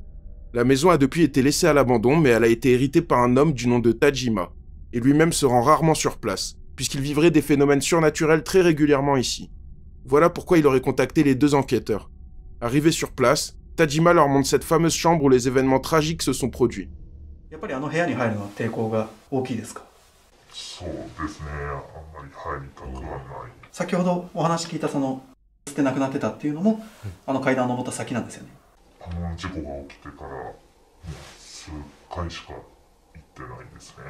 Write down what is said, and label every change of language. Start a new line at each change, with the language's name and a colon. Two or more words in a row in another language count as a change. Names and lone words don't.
French: La maison a depuis été laissée à l'abandon, mais elle a été héritée par un homme du nom de Tajima, et lui-même se rend rarement sur place, puisqu'il vivrait des phénomènes surnaturels très régulièrement ici. Voilà pourquoi il aurait contacté les deux enquêteurs. Arrivés sur place, Tajima leur montre cette fameuse chambre où les événements tragiques se sont produits.
Japanese: やっぱりあの部屋に入るのは抵抗が大きいですか？そうですね、あんまり入りたくはない。先ほどお話聞いたその捨てなくなってたっていうのも、あの階段を登った先なんですよね。あの事故が起きてからもう数回しか行ってないですね。